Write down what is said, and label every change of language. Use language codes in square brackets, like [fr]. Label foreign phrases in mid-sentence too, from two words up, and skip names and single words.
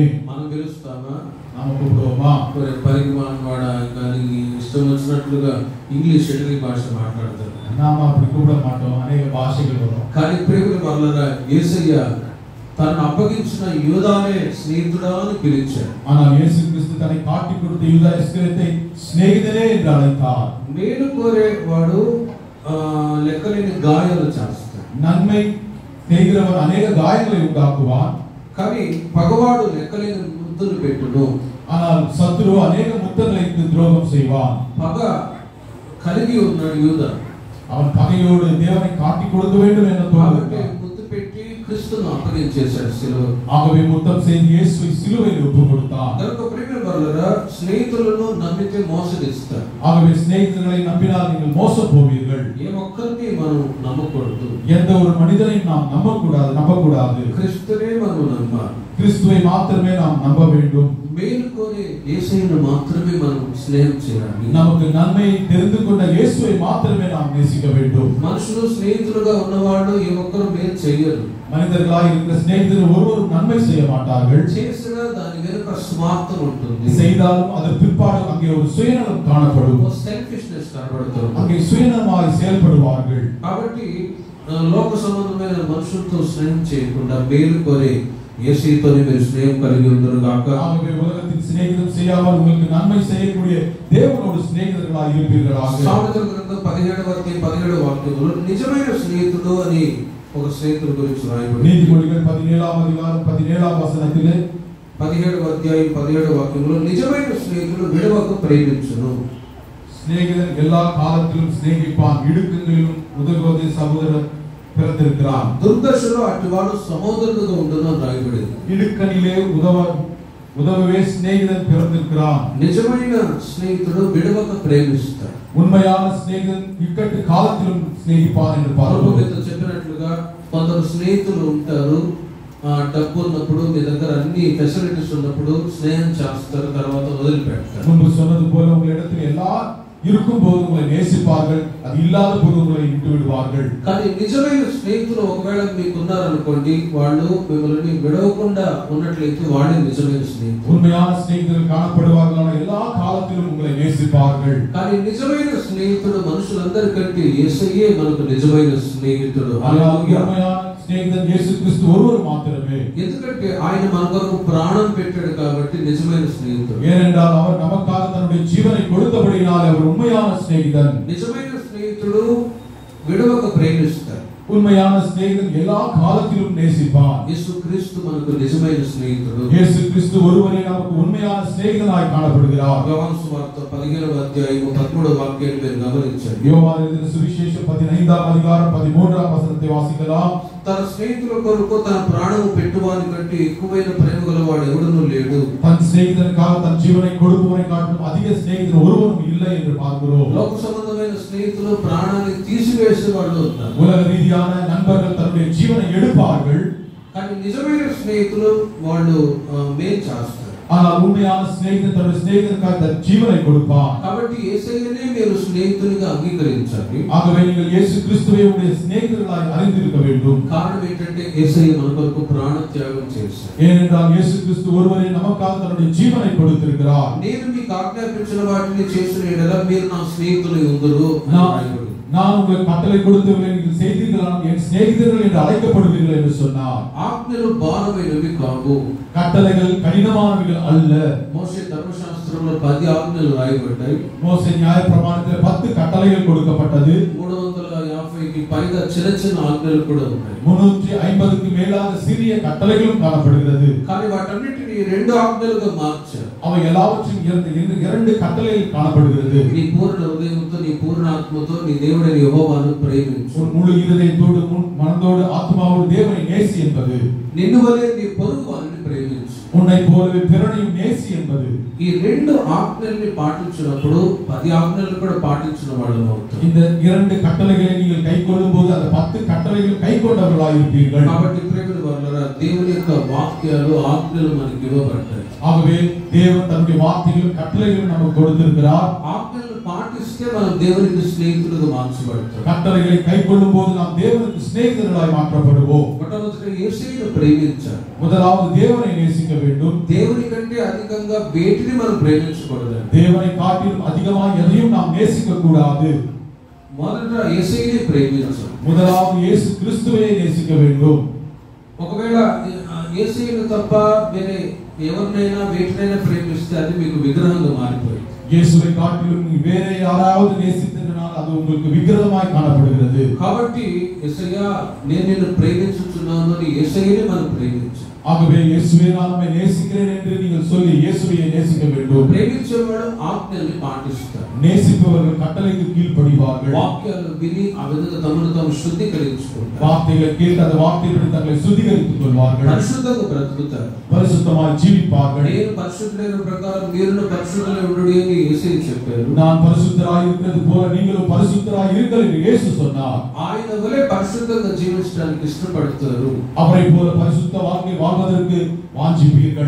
[te] మనం పిలుస్తామా? [ta] நாம கூப்பிடுவோமா? [te] పరిమాణవాడా కానీ ఇష్టం వచ్చినట్లుగా ఇంగ్లీష్ తెలుగు భాష మాట్లాడతారు. [ta] நாம அப்படி கூப்பிட மாட்டோம், அநேக பாஷைகள் வரும். [te] కానీ ప్రేమికుల వల్ల యేసయ్య తనను అప్పగించిన యూదానే స్నేహితుడా అని పిలిచాడు. [ta] ஆனால் இயேசு கிறிஸ்து தன்னை காட்டி கொடுத்த யூதா இஸ்கரியோத்தை சிநேகிதனே என்று அழைத்தார். [te] మేలు కోరేవాడు లెక్కలేని గాయాలు చేస్తాడు. [ta] நன்மை செய்கிறவன் அநேக காயங்களை உண்டாக்குவான். [te] కానీ పగవాడు లెక్కలేని ముద్దులు పెట్టును. [ta] ஆனால் சத்துரு அநேக முத்தங்களை துரோகம் செய்வான். [te] పగ కలిగి ఉన్నాడు యూదా. [ta] அவன் பகையோடு தேவனை காட்டி கொடுக்க வேண்டும் என்ற [te] కాబట్టి [ta] தோன்றும். [te] ముద్దు పెట్టి క్రీస్తును అప్పగించేశాడు సిలువ. [ta] ஆகவே முத்தம் செய்து இயேசுவை சிலுவையில் ஒப்பு கொடுத்தான். [te] కనుక ప్రేమికుల వల్ల స్నేహితులను నమ్మితే మోసగిస్తారు. [ta] ஆகவே சிநேகிதர்களை நம்பினால் நீங்கள் மோசம் போவீர்கள். [te] ఏ ఒక్కరిని మనం నమ్మకూడదు. [ta] எந்த ஒரு மனிதனையும் நாம் நம்பக்கூடாது. [te] క్రీస్తునే మనం నమ్మాలి. [ta] கிறிஸ்துவை மாத்திரமே நாம் நம்ப வேண்டும். [te] మేలు కోరే యేసయ్యను మాత్రమే మనం స్నేహం చేయాలి. [ta] நமக்கு நன்மை தெரிந்து கொண்ட இயேசுவை மாத்திரமே நாம் நேசிக்க வேண்டும். [te] మనుషులు స్నేహితులుగా ఉన్నవాళ్ళు ఏ ఒక్కరు మేలు చేయరు. [ta] மனிதர்களாய் இருக்கிற சிநேகிதர்கள் ஒருவரும் நன்மை செய்ய மாட்டார்கள். [te] చేసిన దాని వెనుక స్వార్థం ఉంటుంది. [ta] செய்தாலும் அதன் பிற்பாடு அங்கே ஒரு சுயநலம் காணப்படும். [te] సెల్ఫిష్నెస్ కనబడుతుంది. [ta] அங்கே சுயநலமாய் செயல்படுவார்கள். [te] కాబట్టి లోక సంబంధమైన మనుషులతో స్నేహం చేయకుండా మేలు కోరే యేసయ్యతోనే మీరు స్నేహం కలిగి ఉందరు గాక. [ta] ஆகவே உலகத்தின் சிநேகிதம் செய்யாமல் உங்களுக்கு நன்மை செய்யக்கூடிய தேவனோடு சிநேகிதர்களாய் இருப்பீர்களாக. [te] సామెతల గ్రంథం 17వ అధ్యాయం 17వ వాక్యంలో నిజమైన స్నేహితుడు అని ఒక స్నేహితుడి గురించి రాయబడింది. [ta] நீதிமொழிகள் 17వ அதிகாரம் 17వ వచనத்திலே [te] 17వ అధ్యాయం 17వ వాక్యంలో నిజమైన స్నేహితుడు విడవక ప్రేమించును. [ta] சிநேகிதன் எல்லா காலத்திலும் சிநேகிப்பான், இடுக்கங்களிலும் உதவுவதே சகோதரர் பிறந்திருக்கிறான். [te] దుర్దశలో అటువాడు సహోదరుడుగా ఉండును అని రాయబడింది. [ta] இடுக்கணிலே உதவவே சிநேகிதன் பிறந்திருக்கிறான். [te] నిజమైన స్నేహితుడు విడవక ప్రేమిస్తాడు. [ta] உண்மையான சிநேகிதன் இக்கட்டு காலத்திலும் சிநேகிப்பான் என்று [te] ప్రభువు [ta] பார்க்கிறோம். [te] చెప్పినట్లుగా కొందరు స్నేహితులు ఉంటారు, డబ్బు ఉన్నప్పుడు మీ దగ్గర అన్ని ఫెసిలిటీస్ ఉన్నప్పుడు స్నేహం చేస్తారు, తర్వాత వదిలిపెడతారు. [ta] முன்பு சொன்னது போல உங்களிடத்தில் எல்லாம் இருக்கும் போது உங்களை நேசிப்பார்கள், அது இல்லாத போது உங்களை விட்டு விடுவார்கள். [te] కానీ నిజమైన స్నేహితులు ఒకవేళ మీకు ఉన్నారనుకోండి, వాళ్ళు మిమ్మల్ని విడవకుండా ఉన్నట్లయితే వాళ్ళే నిజమైన స్నేహితులు. [ta] உண்மையான சிநேகிதர்கள் காணப்படுவார்கள், எல்லா காலத்திலும் உங்களை நேசிப்பார்கள். [te] కానీ నిజమైన స్నేహితుడు మనుషులందరికంటే యేసయ్యే మనకు నిజమైన స్నేహితుడు. [ta] உண்மையான சிநேகிதன் இயேசு கிறிஸ்து ஒருவர் மாத்திரமே. [te] ఎందుకంటే ఆయన మన కొరకు ప్రాణం పెట్టాడు కాబట్టి నిజమైన స్నేహితుడు. [ta] ஏனென்றால் அவர் நமக்காக தன்னுடைய ஜீவனை கொடுத்தபடியினால் அவர் உண்மையான சிநேகிதன். [te] నిజమైన స్నేహితుడు విడవక ప్రేమిస్తాడు. [ta] உண்மையான சிநேகிதன் எல்லா காலத்திலும் நேசிப்பான். [te] యేసు క్రీస్తు మనకు నిజమైన స్నేహితుడు. [ta] இயேசு கிறிஸ்து ஒருவரே நமக்கு உண்மையான சிநேகிதனாய் காணப்படுகிறார். [te] యోహాను సువార్త 15వ అధ్యాయం 13వ వాక్యాన్ని మీరు గమనించండి. [ta] யோவான் எழுதின சுவிசேஷம் 15వ அதிகாரம் 13వ வசனத்தை வாசிக்கலாம். [te] తన స్నేహితుల కొరకు తన ప్రాణము పెట్టువాని కంటే ఎక్కువైన ప్రేమ గలవాడు ఎవడునూ లేడు. [ta] தன் சிநேகிதனுக்காக தன் ஜீவனை கொடுப்பவனை காட்டிலும் அதிக சிநேகிதன் ஒருவனும் இல்லை என்று பார்க்கிறோம். [te] లోక సంబంధమైన స్నేహితులు ప్రాణాన్ని తీసివేసే వాళ్ళు ఉన్నారు. [ta] உலக ரீதியான நண்பர்கள் தன்னுடைய ஜீவனை எடுப்பார்கள். [te] కానీ నిజమైన స్నేహితులు వాళ్ళు మేలు చేస్తారు. [ta] ஆனால் உண்மையான சிநேகிதன் தன்னுடைய சிநேகிதனுக்காக தன் ஜீவனை கொடுப்பான். [te] కాబట్టి యేసయ్యనే మీరు స్నేహితునిగా అంగీకరించాలి. [ta] ஆகவே நீங்கள் இயேசு கிறிஸ்துவை உங்களுடைய சிநேகிதர்களாய் அறிந்திருக்க வேண்டும். [te] కారణం ఏంటంటే యేసయ్య మన కొరకు ప్రాణ త్యాగం చేశారు. [ta] ஏனென்றால் இயேசு கிறிஸ்து ஒருவரே நமக்காக தன்னுடைய ஜீவனை கொடுத்திருக்கிறார். [te] నేను మీకు ఆజ్ఞాపించిన వాటిని చేసిన యెడల మీరు నా స్నేహితులై ఉందురు. [ta] நான் உங்களுக்கு கட்டளை கொடுத்தவர்களை நீங்கள் செய்தீர்களானால் என் சிநேகிதர்கள் என்று அழைக்கப்படுவீர்கள் என்று சொன்னார். [te] ఆజ్ఞలు భారమైనవి కావు. [ta] கட்டளைகள் கடினமானவைகள் அல்ல. [te] మోషే ధర్మశాస్త్రంలో 10 ఆజ్ఞలు రాయబడ్డాయి. [ta] மோசே நியாயப்பிரமாணத்தில் 10 கட்டளைகள் கொடுக்கப்பட்டது. [te] 350కి పైగా చిన్న చిన్న ఆజ్ఞలు కూడా ఉన్నాయి. [ta] 350க்கு மேலாக சிறிய கட்டளைகளும் காணப்படுகிறது. [te] కానీ వాటన్నిటిని 2 ఆజ్ఞలుగా మార్చారు. [ta] அவை எல்லாவற்றையும் இரண்டு கட்டளைகள் காணப்படுகிறது. [te] నీ పూర్ణ హృదయంతో నీ పూర్ణ ఆత్మతో నీ దేవుడైన యెహోవాను ప్రేమించు. [ta] உன் முழு இதயத்தோடு மனதோடு ஆத்மாவோடு தேவனை நேசி என்பது. [te] నిన్ను వలె నీ పొరుగువానిని ప్రేమించు. [ta] உன்னை போலவே பிறனையும் நேசி என்பது. [te] ఈ 2 ఆజ్ఞల్ని పాటించినప్పుడు 10 ఆజ్ఞలను కూడా పాటించిన వాళ్ళం అవుతాం. [ta] இந்த 2 கட்டளைகளை நீங்கள் கைக்கொள்ளும்போது அந்த 10 கட்டளைகள் கைக்கொண்டவர்களாய் இருப்பீர்கள். [te] కాబట్టి ప్రియమైన వారలారా దేవుని యొక్క వాక్యాలు ఆజ్ఞలు మనకి ఇవ్వబడ్డాయి. [ta] ஆகவே தேவன் தன்னுடைய வார்த்தைகளும் கட்டளைகளும் நமக்கு கொடுத்திருக்கிறார். [te] ఆజ్ఞలను పాటిస్తే మనం దేవునికి స్నేహితులుగా మార్చబడతాం. [ta] கட்டளைகளை கைக்கொள்ளும்போது நாம் தேவனுக்கு சிநேகிதர்களாய் மாற்றப்படுவோம். [te] మొట్టమొదటిగా యేసయ్యను ప్రేమించాలి. [ta] முதலாவது தேவனை நேசிக்க வேண்டும். [te] దేవుని కంటే అధికంగా వేటిని మనం ప్రేమించకూడదు. [ta] தேவனை காட்டிலும் அதிகமாக எதையும் நாம் நேசிக்க கூடாது. [te] మొదట యేసయ్యని ప్రేమించాలి. [ta] முதலாவது இயேசு கிறிஸ்துவை நேசிக்க வேண்டும். [te] ఒకవేళ యేసయ్యను తప్ప వేరే ఎవరినైనా వేటినైనా ప్రేమిస్తే అది మీకు విగ్రహంగా మారిపోయింది. [ta] இயேசுவை காட்டிலும் வேற யாராவது நேசித்ததனால் அது உங்களுக்கு விக்கிரகமாய் காணப்படுகிறது. [te] కాబట్టి యేసయ్యా నేను నిన్ను ప్రేమించుచున్నాను అని యేసయ్యనే మనం ప్రేమించాలి. [ta] ஆகவே இயேசுவே நான் உம்மை நேசிக்கிறேன் என்று நீங்கள் சொல்லி இயேசுவை நேசிக்க வேண்டும். [te] ప్రేమించేవాడు ఆజ్ఞల్ని పాటిస్తారు. [ta] நேசிப்பவர்கள் கட்டளைக்கு கீழ்ப்படிவார்கள். [te] వాక్యాలు విని ఆ విధంగా తమను తాము శుద్ధీకరించుకుంటారు. [ta] வார்த்தைகளை கேட்டு அந்த வார்த்தையின்படி தங்களை சுத்திகரித்துக் கொள்வார்கள். [te] పరిశుద్ధంగా బ్రతుకుతారు. [ta] பரிசுத்தமாய் ஜீவிப்பார்கள். [te] నేను పరిశుద్ధులైన ప్రకారం మీరును పరిశుద్ధులై ఉండుడి అని యేసయ్య చెప్పారు. [ta] நான் பரிசுத்தராய் இருக்கிறது போல நீங்களும் பரிசுத்தராய் இருங்கள் என்று இயேசு சொன்னார். [te] ఆయన వలె పరిశుద్ధంగా జీవించడానికి ఇష్టపడతారు. [ta] அவரை போல பரிசுத்த வாழ்க்கை வாழ்வதற்கு வாஞ்சிப்பீர்கள்.